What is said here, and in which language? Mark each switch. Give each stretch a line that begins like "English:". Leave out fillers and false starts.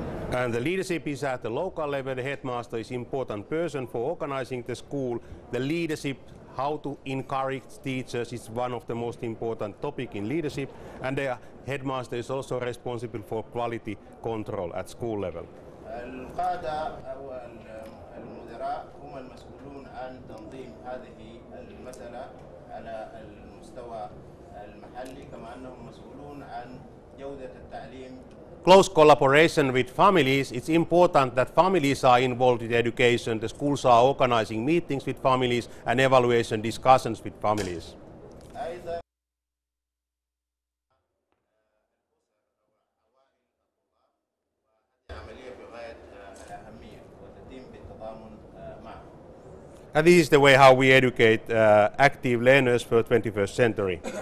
English: And the leadership is at the local level. The headmaster is important person for organizing the school. The leadership, how to encourage teachers, is one of the most important topic in leadership. And the headmaster is also responsible for quality control at school level.
Arabic: القادة أو المدراء هم المسؤولون عن تنظيم هذه المسألة على المستوى المحلي، كما أنهم مسؤولون عن جودة التعليم.
English: Close collaboration with families. It's important that families are involved in education. The schools are organizing meetings with families and evaluation discussions with families.
Arabic: أيضا عملية بغاية الأهمية وتتم بالتضامن معهم.
English: And this is the way how we educate active learners for 21st century.